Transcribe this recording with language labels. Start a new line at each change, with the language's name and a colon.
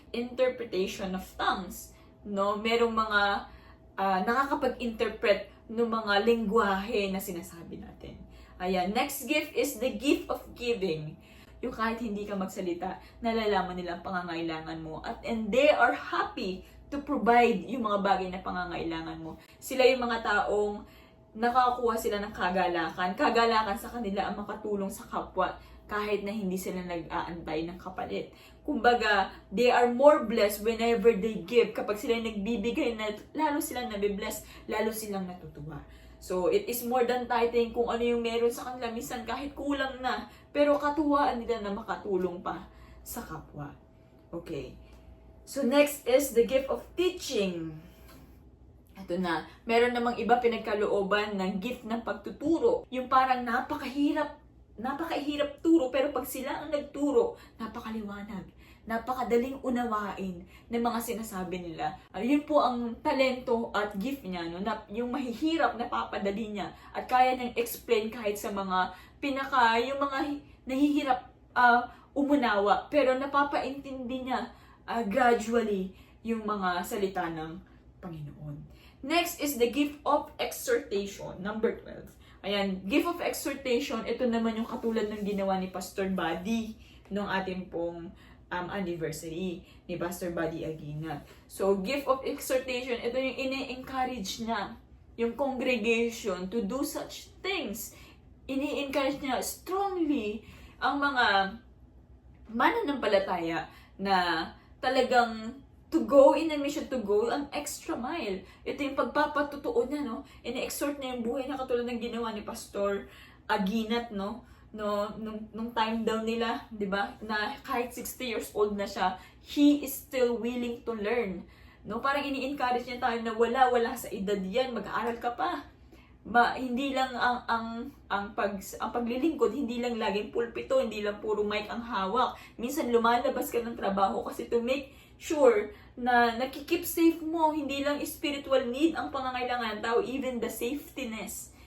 Filipino: Interpretation of tongues, no? Merong mga nakakapag-interpret ng mga lengguwahe na sinasabi natin.
English: Ayan, next gift is the gift of giving.
Filipino: Yung kahit hindi ka magsalita, nalalaman nila ang pangangailangan mo
English: and they are happy to provide
Filipino: yung mga bagay na pangangailangan mo. Sila yung mga taong nakakuha sila ng kagalakan sa kanila ang makatulong sa kapwa kahit na hindi sila nag-aantay ng kapalit.
English: Kumbaga, they are more blessed whenever they give.
Filipino: Kapag sila nagbibigay, lalo silang nabibless, lalo silang natutuwa.
English: So, it is more than tithing
Filipino: kung ano yung meron sa kanila. Minsan kahit kulang na, pero katuwaan nila na makatulong pa sa kapwa. Okay.
English: So, next is the gift of teaching.
Filipino: Ito na, meron namang iba pinagkalooban ng gift ng pagtuturo. Yung parang napakahirap napakahirap turo, pero pag sila ang nagturo, napakaliwanag, napakadaling unawain ng mga sinasabi nila. Yun po ang talento at gift niya, no? Na, yung mahihirap na papadali niya at kaya niyang explain kahit sa mga yung mga nahihirap umunawa, pero napapaintindi niya gradually yung mga salita ng Panginoon.
English: Next is the gift of exhortation, number 12.
Filipino: Ayan, gift of exhortation, ito naman yung katulad ng ginawa ni Pastor Buddy nung ating pong anniversary ni Pastor Buddy Aguinat. So, gift of exhortation, ito yung ini-encourage niya yung congregation
English: to do such things.
Filipino: Ini-encourage niya strongly ang mga mananampalataya na talagang
English: to go in a mission, to go an extra mile.
Filipino: Ito yung pagpapatutuon niya, no? Ini-exhort niya yung buhay na katulad ng ginawa ni Pastor Aguinat, no? Nung time down nila, di ba? Na kahit
English: 60 years old na siya, he is still willing to learn.
Filipino: No? Parang ini-encourage niya tayo na wala sa edad yan, mag-aaral ka pa. Hindi lang ang paglilingkod, hindi lang laging pulpito, hindi lang puro mic ang hawak. Minsan lumalabas ka ng trabaho kasi to make sure na nakikip safe mo, hindi lang spiritual need ang pangangailangan ng tao,
English: even the safetyness.